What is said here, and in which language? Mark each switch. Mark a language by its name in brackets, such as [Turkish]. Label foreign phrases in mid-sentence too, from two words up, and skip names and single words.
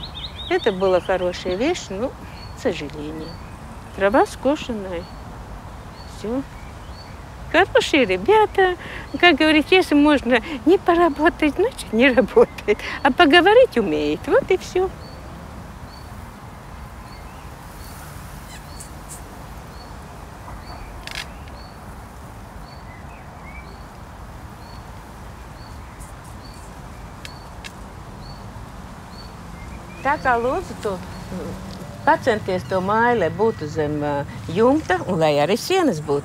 [Russian] Это была хорошая вещь, но, к сожалению. Трава скошенная. Все. Хорошие ребята. Как говорить, если можно не поработать, значит не работает. А поговорить умеет. Вот и все. [Latvian] Tā kā lūdzu tu pacenties to māju, lai būtu zem jumta un lai arī sienas būtu.